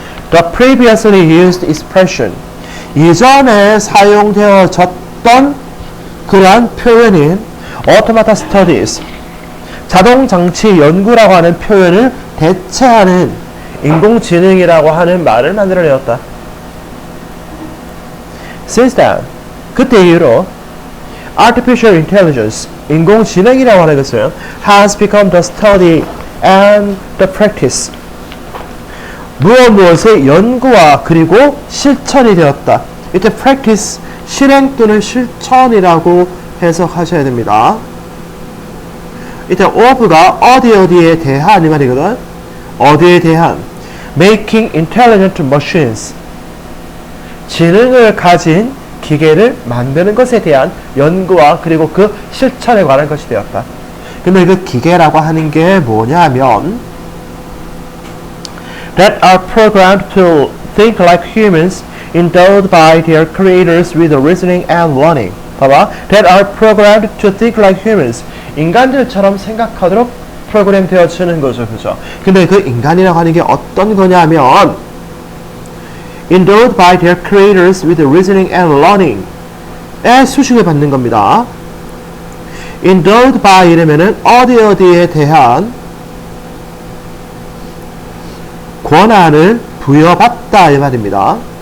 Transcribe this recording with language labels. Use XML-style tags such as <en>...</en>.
<en>The previously used expression,</en> <ko>이전에 사용되어졌던 그러한 표현인</ko> <en>automata studies,</en> <ko>자동장치 연구라고 하는 표현을 대체하는 인공지능이라고 하는 말을 만들어내었다.</ko> <en>Since then,</en> <ko>그때 이후로</ko> <en>Artificial intelligence,</en> <ko>인공지능이라고 하는 것은</ko> <en>has become the study and the practice.</en> <ko>무엇의 연구와 그리고 실천이 되었다. 이때 practice, 실행 또는 실천이라고 해석하셔야 됩니다. 이때 of가 어디에 대한 이 말이거든. 어디에 대한</ko> <en>making intelligent machines,</en> <ko>지능을 가진 기계를 만드는 것에 대한 연구와 그리고 그 실천에 관한 것이 되었다. 근데 그 기계라고 하는 게 뭐냐면</ko> <en>that are programmed to think like humans, endowed by their creators with reasoning and learning.</en> <ko>봐봐.</ko> <en>That are programmed to think like humans.</en> <ko>인간들처럼 생각하도록 프로그램 되어지는 거죠. 그죠? 근데 그 인간이라고 하는 게 어떤 거냐면</ko> <en>endowed by their creators with reasoning and learning</en> <ko>에 수식을 받는 겁니다. endowed by 이러면은 어디에 대한 권한을 부여받다 이 말입니다.</ko>